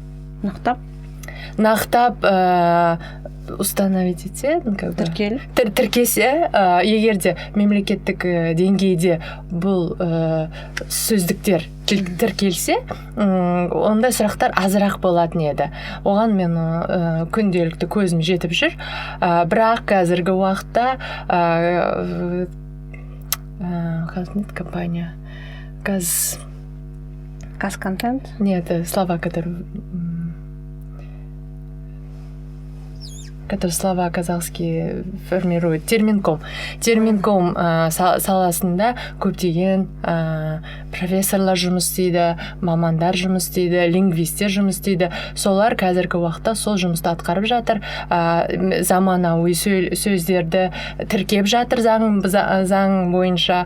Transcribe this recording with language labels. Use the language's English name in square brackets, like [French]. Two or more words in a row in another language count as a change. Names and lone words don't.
[Kazakh] Нақтап установить етеді, тіркесе, егер де мемлекеттік деңгейде бұл сөздіктер тіркелсе, ондай сұрақтар азырақ болатын еді. Оған мен күнделікті көзім жетіп жүр. Бірақ қазіргі уақытта компания Газконтент? [Russian] Нет, слова, которые слова казахские формируют. [Kazakh] Терминком саласында көптеген профессорлар жұмыс істейді, мамандар жұмыс істейді, лингвистер жұмыс істейді. Солар қазіргі уақытта сол жұмысты атқарып жатыр. Заманауи сөздерді тіркеп жатыр заң бойынша.